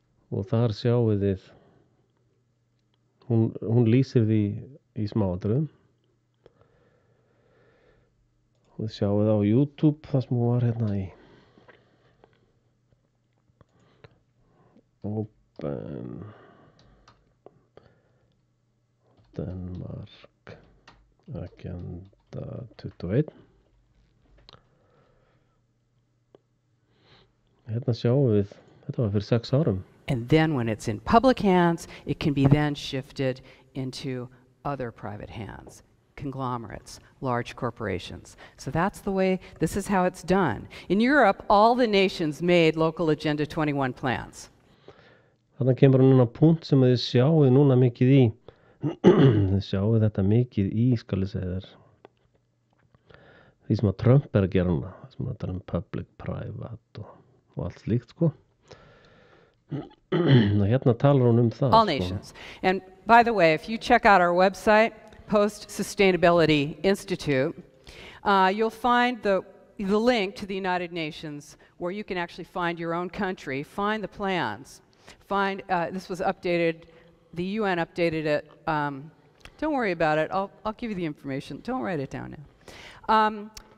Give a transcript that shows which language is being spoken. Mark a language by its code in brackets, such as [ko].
[is] og þar sjáið þið hún lýsir því í smáatriðum og þið sjáið á YouTube það sem hún var hérna í Open Denmark Agenda 21. Hérna sjáum við, þetta var fyrir 6 árum. [en] And then when it's in public hands, it can be then shifted into other private hands, conglomerates, large corporations. So that's the way, this is how it's done. In Europe, all the nations made local Agenda 21 plans. [is] Þannig kemur núna punkt sem þið sjáið núna mikið í, þið sjáið þetta mikið í, skal ég segja þér, því sem að Trump að gera núna, sem að tala public, private og allt slíkt, sko. Hérna talar hún það. [en] All nations. And by the way, if you check out our website, Post Sustainability Institute, you'll find the link to the United Nations where you can actually find your own country, find the plans, find, this was updated, the UN updated it, don't worry about it, I'll give you the information, don't write it down now.